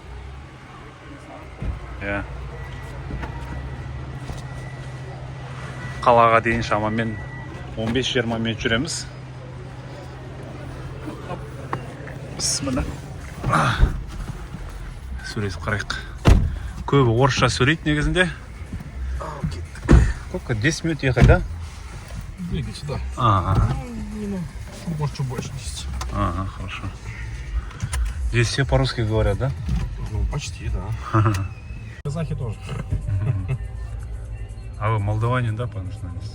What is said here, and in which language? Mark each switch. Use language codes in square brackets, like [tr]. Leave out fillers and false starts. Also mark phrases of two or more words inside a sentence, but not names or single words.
[kk] Қалаға дейін шамамен 15-20 минут жүреміз. Бісміллә. Сөйлесіп қарайық. Көбі орысша сөйлейді негізінде. [ru] Сколько? 10 минут ехать, да? Двигайся, да. Может, чуть больше 10. Ага, хорошо. Здесь все по-русски говорят, да? Ну, почти, да. Казахи тоже. А вы молдаванин, да, по национальности?